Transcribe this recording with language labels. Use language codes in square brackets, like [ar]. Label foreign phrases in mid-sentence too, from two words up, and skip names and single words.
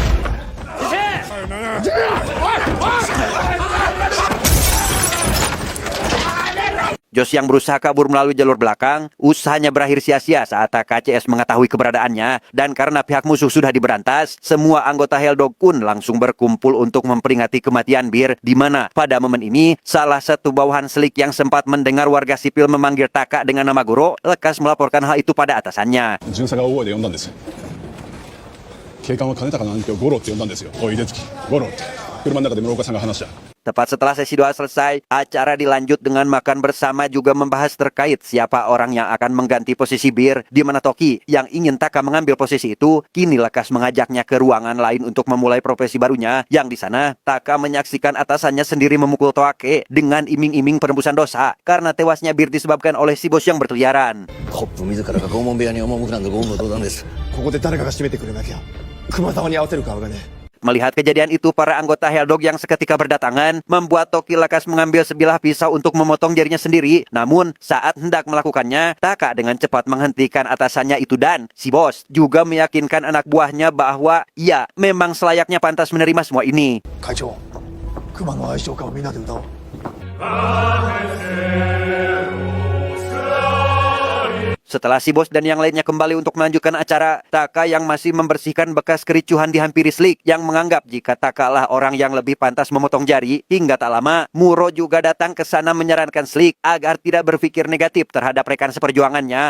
[id] Josh yang berusaha kabur melalui jalur belakang, usahanya berakhir sia-sia saat KCS mengetahui keberadaannya, dan karena pihak musuh sudah diberantas, semua anggota Helldog pun langsung berkumpul untuk memperingati kematian Bir, di mana pada momen ini, salah satu bawahan selik yang sempat mendengar warga sipil memanggil Taka dengan nama Goro, lekas melaporkan hal itu pada atasannya. [ja] 巡査が大声で呼んだんです警官は金高の兄貴をゴロって呼んだんですよおい出月ゴロって車の中で室岡さんが話した [id] Tepat setelah sesi doa selesai, acara dilanjut dengan makan bersama juga membahas terkait siapa orang yang akan mengganti posisi Bir, di mana Toki yang ingin Taka mengambil posisi itu, kini lekas mengajaknya ke ruangan lain untuk memulai profesi barunya, yang di sana Taka menyaksikan atasannya sendiri memukul Toake dengan iming-iming penembusan dosa karena tewasnya Bir disebabkan oleh si bos yang berkeliaran. [ja] ホップ自らが拷問部屋に赴くなんて言語道断です。ここで誰かが締めてくれなきゃ熊沢に合わせる顔がね。 [id] Melihat kejadian itu, para anggota Helldog yang seketika berdatangan membuat Toki lekas mengambil sebilah pisau untuk memotong jarinya sendiri. Namun, saat hendak melakukannya, Taka dengan cepat menghentikan atasannya itu dan si bos juga meyakinkan anak buahnya bahwa ia memang selayaknya pantas menerima semua ini. [ja] 会長熊の愛称歌をみんなで歌おう。 [id] Setelah si bos dan yang lainnya kembali untuk melanjutkan acara, Taka yang masih membersihkan bekas kericuhan dihampiri Slick yang menganggap jika Taka lah orang yang lebih pantas memotong jari. Hingga tak lama, Muro juga datang ke sana menyarankan Slick agar tidak berpikir negatif terhadap rekan seperjuangannya.